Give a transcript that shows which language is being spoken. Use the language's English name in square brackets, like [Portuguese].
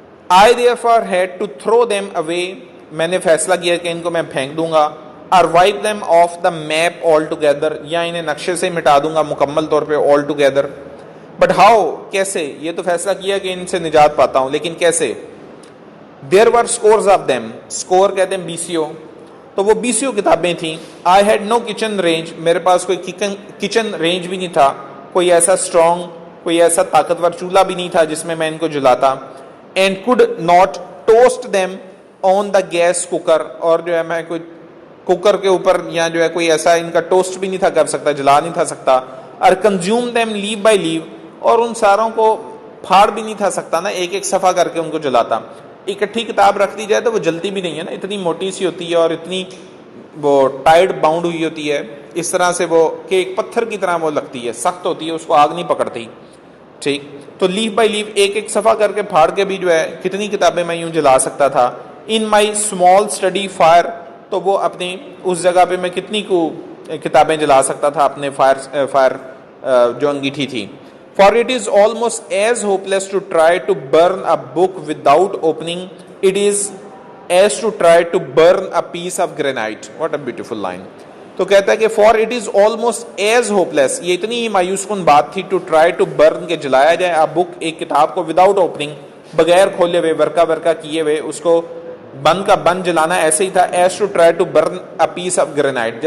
[English] I therefore had to throw them away، [Urdu] میں نے فیصلہ کیا کہ ان کو میں پھینک دوں گا. [English] or wipe them off the map altogether، [Urdu] یا انہیں نقشے سے مٹا دوں گا مکمل طور پہ altogether. [English] but how، [Urdu] کیسے، یہ تو فیصلہ کیا کہ ان سے نجات پاتا ہوں، لیکن کیسے. [English] there were scores of them، [Urdu] score کہتے ہیں BCO، تو وہ BCO کتابیں تھیں. [English] I had no kitchen range، [Urdu] میرے پاس کوئی کچن رینج بھی نہیں تھا، کوئی ایسا اسٹرانگ، کوئی ایسا طاقتور چولہا بھی نہیں تھا جس میں ان کو جلاتا. [English] and could not toast them on the gas cooker، [Urdu] اور جو ہے میں کوئی کوکر کے اوپر یا جو ہے کوئی ایسا ان کا ٹوسٹ بھی نہیں تھا کر سکتا، جلا نہیں تھا سکتا. اور [English] consume them leaf by leaf، [Urdu] اور ان ساروں کو پھاڑ بھی نہیں تھا سکتا نا، ایک ایک صفحہ کر کے ان کو جلاتا. اکٹھی کتاب رکھ دی جائے تو وہ جلتی بھی نہیں ہے نا، اتنی موٹی سی ہوتی ہے اور اتنی وہ ٹائٹ باؤنڈ ہوئی ہوتی ہے اس طرح سے، وہ کہ ایک پتھر کی طرح وہ لگتی ہے، سخت ہوتی ہے، اس کو آگ نہیں پکڑتی. ٹھیک، تو [English] leaf by leaf, [Urdu] ایک ایک صفحہ کر کے پھاڑ کے بھی جو ہے کتنی کتابیں میں یوں جلا سکتا تھا. [English] in my small study fire, [Urdu] تو وہ اپنی اس جگہ پہ میں کتنی کو کتابیں جلا سکتا تھا اپنے فائر جو انگیٹھی تھی. [English] For it is almost as hopeless to try to burn a book without opening it is as to try to burn a piece of granite. What a beautiful line. [Urdu] تو کہتا ہے کہ [English] for it is almost as hopeless، [Urdu] یہ اتنی ہی مایوس کن بات تھی، [English] to try to burn، [Urdu] کہ جلایا جائے [English] a book، [Urdu] ایک کتاب کو [English] without opening، [Urdu] بغیر کھولے ہوئے، ورکا کیے ہوئے، اس کو بند کا بند جلانا ایسے ہی تھا [English] as to try to burn a piece of granite.